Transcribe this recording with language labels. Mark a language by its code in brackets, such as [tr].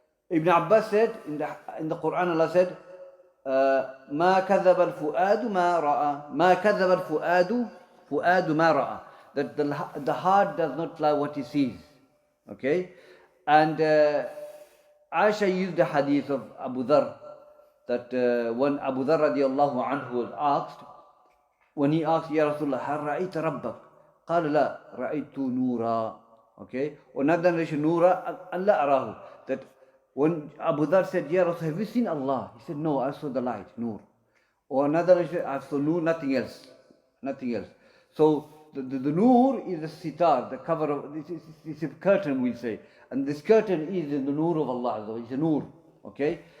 [en] Ibn Abbas said in the Quran, Allah said, [ar] ما كذب الفؤاد ما رأى ما كذب الفؤاد فؤاد ما رأى. [en] That the heart does not lie what he sees. Okay? And Aisha used the hadith of Abu Dhar, that when Abu Dhar radiallahu anhu was asked, when he asked, Ya Rasulullah, [ar] هل رأيت ربك? قال لا رأيت نورا. Okay? [en] Or another narration, [ar] نورا أن لا أراه. [en] That when Abu Dhar said, Ya Rasulullah, have you seen Allah? He said, no, I saw the light, nur. Or another narration, I saw nur, nothing else. nothing else. So the noor is the sitar, the cover of, it's a curtain, we'll say. And this curtain is the noor of Allah Azza wa Jalla. It's a noor, okay?